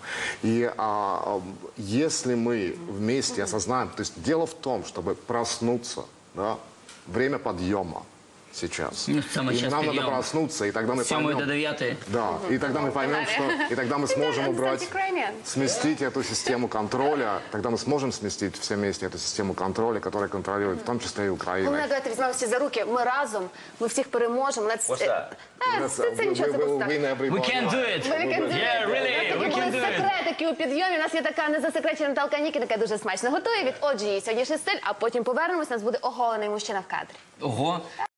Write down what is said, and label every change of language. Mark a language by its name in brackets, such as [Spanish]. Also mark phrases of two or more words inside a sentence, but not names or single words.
[Russian] И если мы вместе осознаем, то есть дело в том, чтобы проснуться, да, время подъема сейчас. И нам надо проснуться, и тогда мы поймем... Да, и тогда мы поймем, что... И тогда мы сможем убрать, сместить эту систему контроля, тогда мы сможем сместить все вместе эту систему контроля, которая контролирует, в том числе и Украину. [Ukrainian] Головне, давайте візьмемо всі за руки, ми разом, ми всіх переможемо. Це нічого, це просто так. [English] We can do it! Yeah, really, we can do it! [Ukrainian] Секретики у підйомі. У нас є така незасекречена Наталка Нікіна, яка дуже смачно готує. Отже, її сьогоднішній стиль, а потім повернемось, у нас буде оголений мужчина в кадрі. Ого!